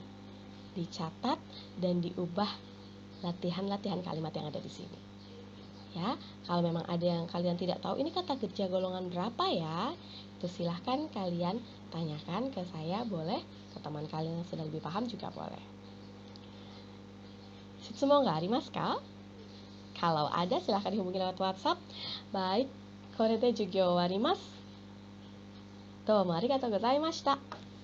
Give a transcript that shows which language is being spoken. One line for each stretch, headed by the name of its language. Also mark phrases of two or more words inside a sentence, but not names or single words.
Indonesian: Dicatat dan diubah latihan-latihan kalimat yang ada di sini. Ya, kalau memang ada yang kalian tidak tahu ini kata kerja golongan berapa ya, itu silahkan kalian tanyakan ke saya, boleh ke teman kalian yang sudah lebih paham juga boleh.
Japanese: 質問がありますか?
Indonesian: Kalau ada silahkan dihubungi lewat WhatsApp. Baik,
Japanese: これで授業終わります. どうもありがとうございました.